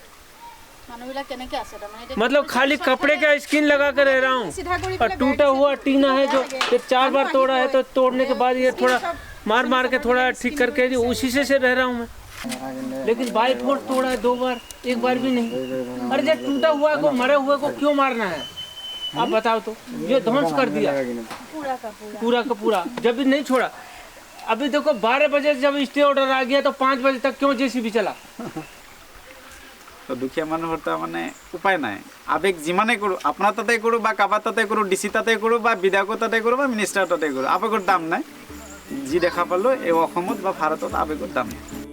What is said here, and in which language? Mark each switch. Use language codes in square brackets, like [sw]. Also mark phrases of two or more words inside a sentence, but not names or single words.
[hi] मतलब खाली कपड़े का स्किन लगा कर रह रहा हूँ और टूटा हुआ टीना है जो 4 बार तोड़ा है, तो तोड़ने के बाद ये थोड़ा मार के थोड़ा ठीक करके उसी से रह रहा हूँ मैं, लेकिन [en] by force [hi] तोड़ा है 2 बार, 1 बार भी नहीं। अरे जब टूटा हुआ को मरे हुए को क्यों मारना है आप बताओ तो, ये ध्वंस कर दिया पूरा का पूरा, जब भी नहीं छोड़ा। अभी देखो 12 बजे जब [en] stay order [hi] आ गया तो 5 बजे तक क्यों जेसीबी चला। [as] তো দুখীয়া মানুহৰ তাৰ মানে উপায় নাই, আবেগ যিমানে কৰোঁ আপোনাৰ তাতে কৰোঁ বা কাৰোবাৰ তাতে কৰোঁ, ডিচি তাতে কৰোঁ বা বিধায়কৰ তাতে কৰোঁ বা মিনিষ্টাৰ তাতে কৰোঁ, আবেগৰ দাম নাই। যি দেখা পালোঁ এই অসমত বা ভাৰতত আবেগৰ দাম নাই।